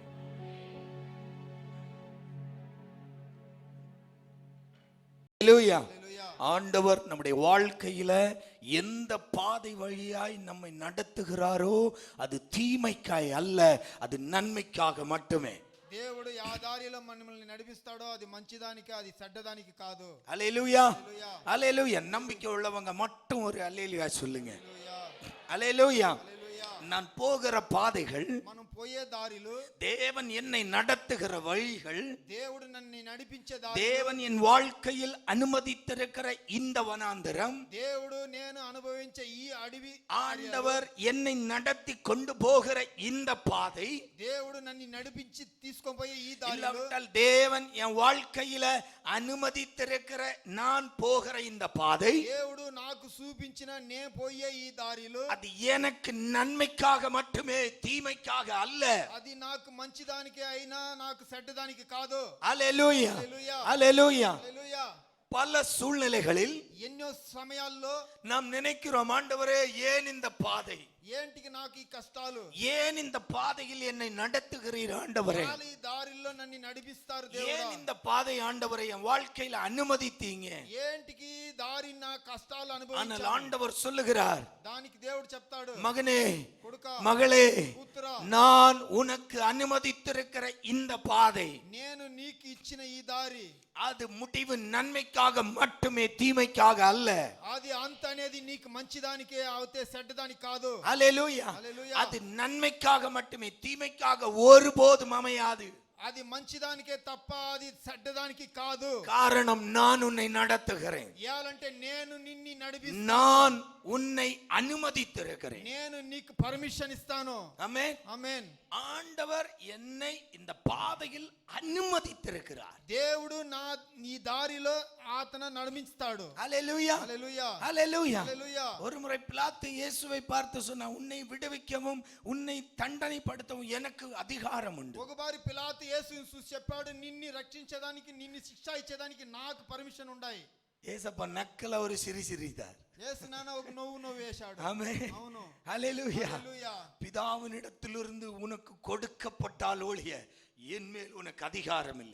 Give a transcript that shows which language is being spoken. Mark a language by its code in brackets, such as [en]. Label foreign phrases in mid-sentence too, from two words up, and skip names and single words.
[ta] ஹல்லேலூயா. ஆண்டவர் நம்முடைய வாழ்க்கையில எந்த பாதை வழியாய் நம்மை நடத்துகிறாரோ அது தீமைக்காய் அல்ல, அது நன்மைக்காக மட்டுமே. [te] దేవుడు ఆ దారిలో మనల్ని నడిపిస్తాడో అది మంచిదానికి, అది చెడ్డదానికి కాదు. [ta] ஹல்லேலூயா, ஹல்லேலூயா. நம்பிக்கை உள்ளவங்க மட்டும் ஒரு ஹல்லேலூயா சொல்லுங்க. ஹல்லேலூயா. நான் போகிற பாதைகள், [te] మనం పోయే దారిలు, [ta] தேவன் என்னை நடத்துகிற வழிகள், [te] దేవుడు నన్ను నడిపించే దారి, [ta] தேவன் என் வாழ்க்கையில் அனுமதித்திருக்கிற இந்த வனாந்தரம், [te] దేవుడు నేను అనుభవించే ఈ అడవి, [ta] ஆண்டவர் என்னை நடத்தி கொண்டு போகிற இந்த பாதை, [te] దేవుడు నన్ను నడిపించి తీసుకొని పోయే ఈ దారి, [ta] இல்லாவிட்டால் தேவன் என் வாழ்க்கையில அனுமதித்திருக்கிற நான் போகிற இந்த பாதை, [te] దేవుడు నాకు చూపించిన నేను పోయే ఈ దారిలో [ta] அது எனக்கு நன்மைக்காக மட்டுமே, தீமைக்காக அல்ல. [te] అది నాకు మంచిదానికే అయినా నాకు చెడ్డదానికి కాదు. [ta] ஹல்லேலூயா, ஹல்லேலூயா. [te] హల్లెలూయా. [ta] பல சூழ்நிலைகளில் [te] ఎన్నో సమయాల్లో [ta] நாம் நினைக்கிறோம், ஆண்டவரே ஏன் இந்த பாதை, [te] ఏంటికి నాకు ఈ కష్టాలు, [ta] ஏன் இந்த பாதையில் என்னை நடத்துகிறீர் ஆண்டவரே, [te] ఈ దారిలో నన్ను నడిపిస్తారు [ta] ஏன் [te] దేవుడా, [ta] இந்த பாதை ஆண்டவரை என் வாழ்க்கையில அனுமதித்தீங்க. [te] ఏంటికి దారి నా కష్టాలు [ta] ஆனால் [te] అనుభవించాను. [ta] ஆண்டவர் சொல்லுகிறார், [te] దానికి దేవుడు చెప్తాడు, [ta] மகனே [te] కొడుకా [ta] மகளே, [te] కూతురా, [ta] நான் உனக்கு அனுமதித்திருக்கிற இந்த பாதை [te] నేను నీకు ఇచ్చిన ఈ దారి [ta] அது முடிவு நன்மைக்காக மட்டுமே, தீமைக்காக அல்ல. [te] అది అంత అనేది నీకు మంచిదానికే అవుతే చెడ్డదానికి కాదు. [ta] அல்லேலூயா. [te] హల్లెలూయా. [ta] அது நன்மைக்காக மட்டுமே, தீமைக்காக ஒருபோதும் அமையாது. [te] అది మంచిదానికే తప్ప అది చెడ్డదానికి కాదు. [ta] காரணம், நான் உன்னை நடத்துகிறேன், [te] ఏలంటే నేను నిన్ను నడిపిస్తాను, [ta] நான் உன்னை அனுமதித்திருக்கிறேன். [te] నేను నీకు పర్మిషన్ ఇస్తాను. [ta] ஆமென். [te] ఆమేన్. [ta] ஆண்டவர் என்னை இந்த பாதையில் அனுமதித்திருக்கிறார். [te] దేవుడు నా ఈ దారిలో అతను నడిపిస్తాడు. [ta] அல்லேலூயா. [te] హల్లెలూయా. [ta] அல்லேலூயா. [te] హల్లెలూయా. [ta] ஒரு முறை பிலாத்து இயேசுவை பார்த்து சொன்னா, உன்னை விடுவிக்கவும் உன்னை தண்டனைப்படுத்தவும் எனக்கு அதிகாரம் உண்டு. [te] ఒకసారి పిలాతు యేసుని చూసి చెప్పాడు, నిన్ను రక్షించడానికి నిన్ను శిక్ష ఇచ్చేదానికి నాకు పర్మిషన్ ఉన్నాయి. [ta] ஏசப்பா நக்கல ஒரு சிரி சிரித்தார். [te] యేసు నాన్న ఒక నవ్వు వేశాడు. [ta] ஆமென். [te] అవును. [ta] அல்லேலூயா. [te] హల్లెలూయా. [ta] பிதாவினிடத்திலிருந்து உனக்கு கொடுக்கப்பட்டால் ஒழிய என் மேல் உனக்கு அதிகாரம் இல்லை.